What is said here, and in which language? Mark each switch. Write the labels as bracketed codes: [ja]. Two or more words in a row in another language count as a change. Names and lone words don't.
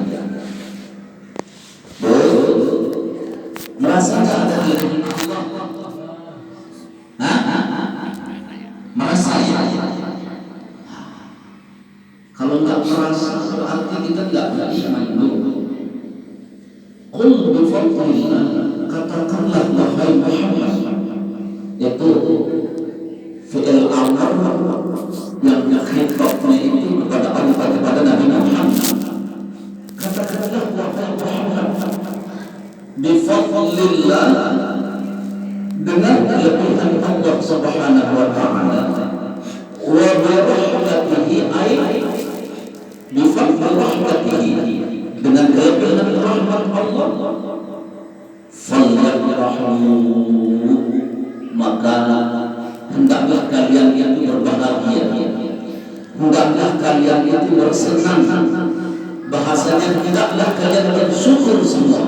[id] Merasa tak ada kelebihan Allah? Merasa ya? Kalau nggak merasa berarti kita nggak beriman dulu. [ar] قل بفضل الله, [id] katakanlah wahai Muhammad, itu [ar] فعل أمر [id] yang khitabnya itu kepada Nabi Muhammad. Katakanlah wahai Muhammad, [ar] بفضل الله, [id] dengan kelebihan Allah [ar] سبحانه وتعالى، وبرحمته، بفضل رحمته, [id] dengan kelebihan rahmat Allah, falyafrahu, maka hendaklah kalian itu berbahagia, hendaklah kalian itu bersenang. Bahasanya hendaklah kalian bersyukur semua.